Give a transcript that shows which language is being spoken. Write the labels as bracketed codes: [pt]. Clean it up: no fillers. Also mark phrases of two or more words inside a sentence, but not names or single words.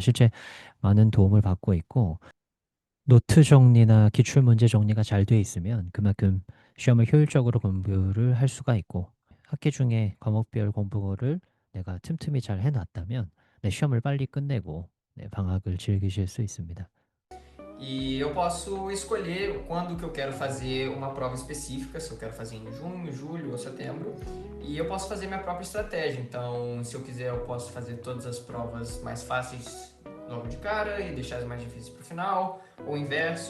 [ko] 실제 많은 도움을 받고 있고 노트 정리나 기출 문제 정리가 잘 되어 있으면 그만큼 시험을 효율적으로 공부를 할 수가 있고 학기 중에 과목별 공부를 내가 틈틈이 잘 해놨다면 내 시험을 빨리 끝내고 방학을 즐기실 수 있습니다. [pt] E eu posso escolher quando que eu quero fazer uma prova específica, se eu quero fazer em junho, julho ou setembro, e eu posso fazer minha própria estratégia. Então, se eu quiser, eu posso fazer todas as provas mais fáceis logo de cara e deixar as mais difíceis para o final, ou o inverso.